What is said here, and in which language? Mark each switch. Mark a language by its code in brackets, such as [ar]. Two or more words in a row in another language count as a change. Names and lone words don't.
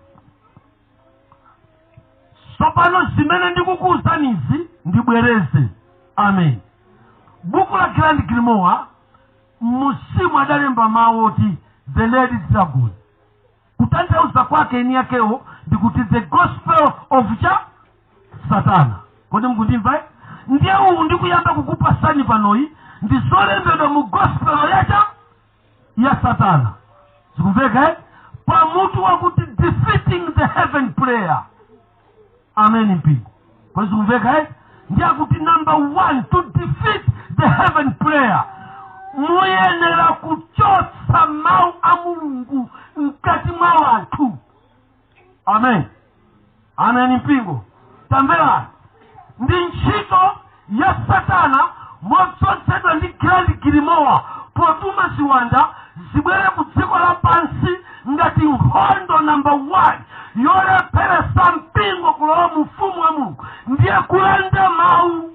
[ny] Tsopano zimene ndikukuwuzanizi ndibwereze. Amen. Buku la Grand Grimoire musimu adalemba mawu oti [en] the Red Dragon. [ny] Kutanthauza kwake eni yakewo ndikuti [en] the gospel of Satana. [ny] Kodi mukundimva? Ndiye uwu ndikuyamba kukupasani panoyi ndi zolembedwa mu gospel ya Satana. Zikumveka? Pamutu wakuti [en] defeating the heaven prayer. [ny] Amen mpingo. Kodi zikumveka? Ndiye kuti [en] number 1 to defeat the heaven prayer, [ny] muyenera kuchotsa mawu a Mulungu mkati mwa anthu. Amen. Amen mpingo. Tamvera, ndi ntchito ya Satana motsotsedwa ndi Grand Grimoire potuma ziwanda zibwere ku dziko lapansi ngati nkhondo number 1 yolepheresa mpingo kulowa mu ufumu wa Mulungu, ndiye kulanda mawu.